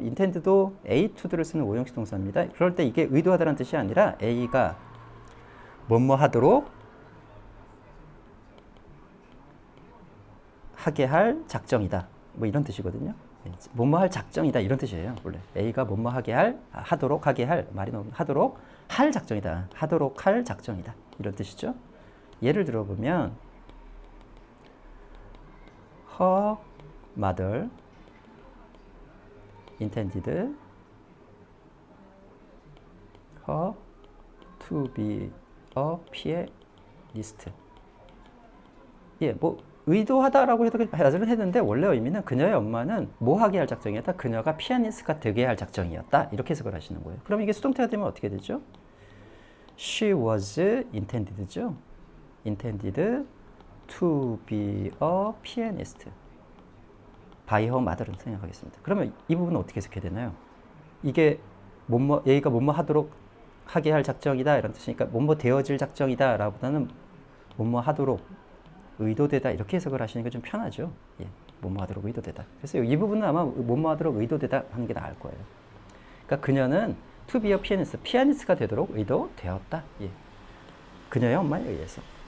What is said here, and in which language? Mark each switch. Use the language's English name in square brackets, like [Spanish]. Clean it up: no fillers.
[Korean] intend도 A to를 쓰는 오형식 동사입니다. 그럴 때 이게 의도하다는 뜻이 아니라 A가 뭐뭐 하도록 하게 할 작정이다. 뭐 이런 뜻이거든요. 뭐뭐 할 작정이다 이런 뜻이에요. 원래 A가 뭐뭐 하게 하도록 하게 할 말이 나오면 하도록 할 작정이다. 하도록 할 작정이다. 이런 뜻이죠. 예를 들어보면 [English] her mother intended her to be a pianist. [Korean] 뭐 의도하다라고 해석을 했는데 원래 의미는 그녀의 엄마는 뭐 하게 할 작정이었다. 그녀가 피아니스트가 되게 할 작정이었다. 이렇게 해석을 하시는 거예요. 그럼 이게 수동태가 되면 어떻게 되죠? [English] She was intended죠. Intended to be a pianist. By her mother은 [Korean] 생각하겠습니다. 그러면 이 부분은 어떻게 해석해야 되나요? 이게 얘가 뭐뭐 하도록 하게 할 작정이다 이런 뜻이니까 뭐뭐 되어질 작정이다 라보다는 뭐뭐 하도록 의도되다 이렇게 해석을 하시는 게 좀 편하죠. 뭐뭐 하도록 의도되다. 그래서 이 부분은 아마 뭐뭐 하도록 의도되다 하는 게 나을 거예요. 그러니까 그녀는 [English] to be a pianist, [Korean] 피아니스트가 되도록 의도되었다. 그녀의 엄마에 의해서.